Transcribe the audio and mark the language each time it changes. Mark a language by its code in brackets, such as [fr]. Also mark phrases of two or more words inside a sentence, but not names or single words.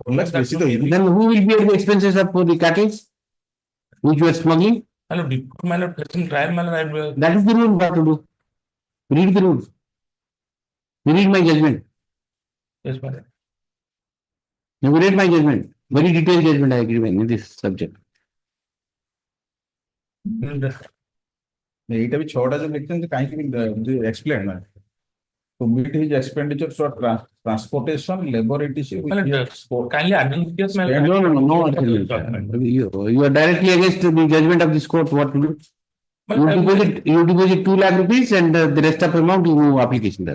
[en] then who will bear the expenses of the cattle which you are smuggling? my lord, trial, my lord, That is the rule what to do. Read the rule. Read my judgment. Yes, my lord. You read my judgment. Very detailed judgment I agree with in this subject. [or] ଏଇଟା ବି 6ଟା ଯୋଉ ଲେଖିଛନ୍ତି କାହିଁକି [en] explain ନା to meet his expenditures for transportation, labor, etc. Kindly identify my No. You are directly against the judgment of this court. What to do? You deposit 2 lakh rupees and the rest of amount you move application there.